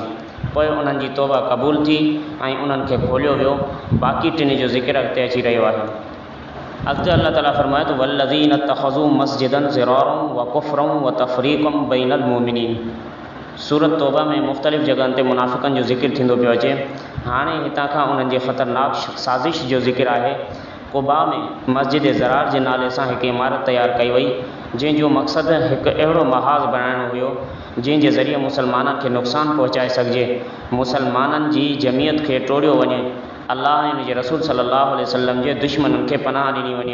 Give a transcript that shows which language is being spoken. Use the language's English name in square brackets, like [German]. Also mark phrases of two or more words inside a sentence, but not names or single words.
[Sindhi] पोइ उन्हनि जी तौबा क़बूल थी ऐं उन्हनि खे खोलियो वियो। बाक़ी 3 जो ज़िक्र अॻिते अची रहियो आहे। अॻिते अल्लाह ताला फरमाए थो [Arabic] والذين اتخذوا مسجدا ضرارا وكفرا وتفريقا بين المؤمنين. [Sindhi] सूरत तौबा में मुख़्तलिफ़ जॻहनि ते मुनाफ़िक़नि जो ज़िक्र थींदो पियो अचे। हाणे हितां खां उन्हनि जे ख़तरनाक साज़िश जो ज़िक्र आहे। कुबा में मस्जिद ज़रार जे नाले सां हिकु इमारत तयारु कई वई जंहिंजो मक़सदु हिकु अहिड़ो महाज़ बणाइणो हुयो जंहिंजे ज़रिए मुसलमाननि खे नुक़सानु पहुचाए सघिजे, मुसलमाननि जी जमियत खे टोड़ियो वञे, अल्लाह ऐं हुनजे रसूल [Arabic] صلى الله عليه وسلم [Sindhi] जे दुश्मननि खे पनाह ॾिनी वञे।